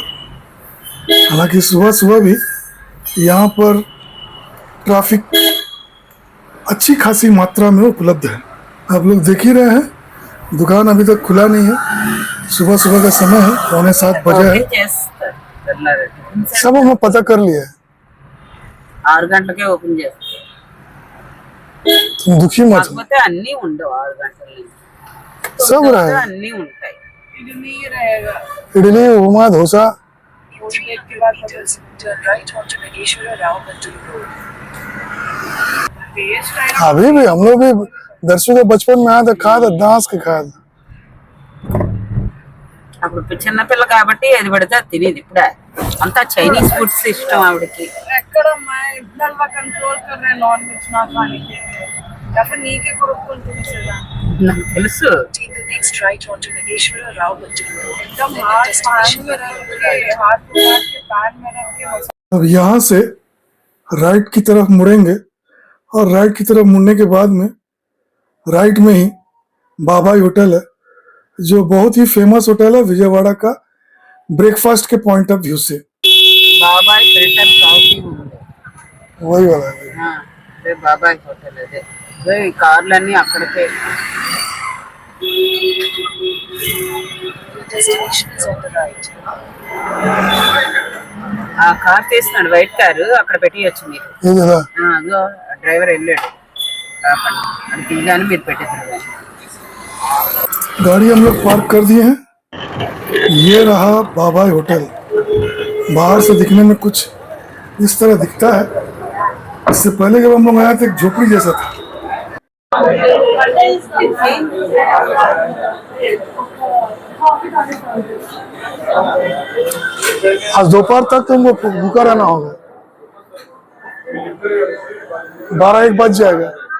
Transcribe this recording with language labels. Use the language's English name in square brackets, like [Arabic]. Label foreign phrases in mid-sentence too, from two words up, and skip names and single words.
[Hindi] हालांकि सुबह सुबह भी यहाँ पर ट्रैफिक अच्छी खासी मात्रा में उपलब्ध है। आप लोग देख ही रहे हैं, दुकान अभी तक खुला नहीं है। सुबह सुबह का समय है, 6:45 बजे है। सब हमें पता कर लिया है। [Telugu] 6 గంటలకే ఓపెన్ చేస్తారు। [Hindi] तुम दुखी मत हो। [Telugu] కాకపోతే అన్నీ ఉండవు 6 గంటల [Hindi] सब रहा है। [Telugu] అన్నీ ఉంటాయి। [Hindi] इडली रहेगा, इडली, उपमा, डोसा। अभी भी हम लोग भी दर्शकों के बचपन में आया था, खाया था, दांस के खाया था। [Telugu] అప్పుడు చిన్న పిల్ల కాబట్టి ఏది పడితే అది తినేది। ఇప్పుడే అంతా [English] Chinese foods [Telugu] ఇష్టం ఆవిడకి। ఎక్కడ మా ఇంట్లో కంట్రోల్ [Hindi] कर रहे नॉन वेज ना खाने के लिए। [Telugu] డెఫినెట్ నీకే కొరుక్కుంటుంది కదా. నాకు తెలుసు. [English] Take the next right onto Nageshwara Rao Building Road. [Hindi] एकदम हाथ पान में रख के हाथ उठा के पान में रख के अब यहाँ से राइट की तरफ मुड़ेंगे और राइट की तरफ मुड़ने के बाद में राइट में ही बाबाई होटल है, जो बहुत ही फेमस होटल है विजयवाड़ा का ब्रेकफास्ट के [English] point of view [Hindi] से। [Telugu] బాబాయ్ ఫిల్టర్ కాఫీ ఉంది. [Hindi] वही वाला है। [Telugu] ఆ, అదే బాబాయ్ హోటల్ అదే. అదే ఈ కార్లన్నీ అక్కడికే. [English] destination is on the right. [Telugu] ఆ కార్ తీస్తున్నాడు [English] white car [Telugu] అక్కడ పెట్టియచ్చు మీరు. [Hindi] ये जगह [Telugu] అదో డ్రైవర్ వెళ్ళాడు. ఆపండి. అది తీగానే మీరు పెట్టేస్తారు. [Hindi] गाड़ी हम लोग पार्क कर दिए हैं। ये रहा बाबाई होटल। बाहर से दिखने में कुछ इस तरह दिखता है। इससे पहले जब हम लोग आए थे एक झोपड़ी जैसा था। आज दोपहर तक तुमको भूखा रहना होगा, 12-1 बज जाएगा।